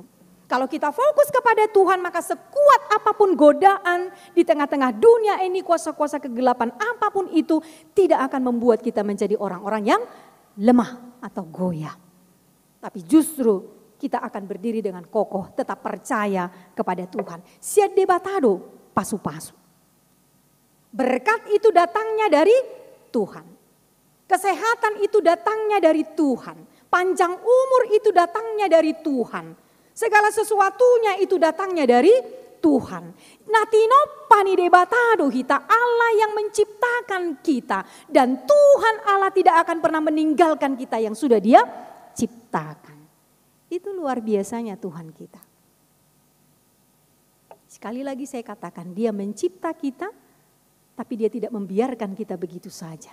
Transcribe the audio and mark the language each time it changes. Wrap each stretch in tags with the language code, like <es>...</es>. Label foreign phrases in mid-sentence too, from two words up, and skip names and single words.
<id>Kalau kita fokus kepada Tuhan, maka sekuat apapun godaan di tengah-tengah dunia ini, kuasa-kuasa kegelapan apapun itu, tidak akan membuat kita menjadi orang-orang yang lemah atau goyah. Tapi justru kita akan berdiri dengan kokoh, tetap percaya kepada Tuhan.</id> <bbc>Siat debatado, pasu-pasu.</bbc> <id>Berkat itu datangnya dari Tuhan. Kesehatan itu datangnya dari Tuhan. Panjang umur itu datangnya dari Tuhan. Segala sesuatunya itu datangnya dari Tuhan.</id> <bbc>Natino pani debatado hita,</bbc> <id>Allah yang menciptakan kita. Dan Tuhan Allah tidak akan pernah meninggalkan kita yang sudah Dia ciptakan. Itu luar biasanya Tuhan kita. Sekali lagi saya katakan, Dia mencipta kita, tapi Dia tidak membiarkan kita begitu saja.</id>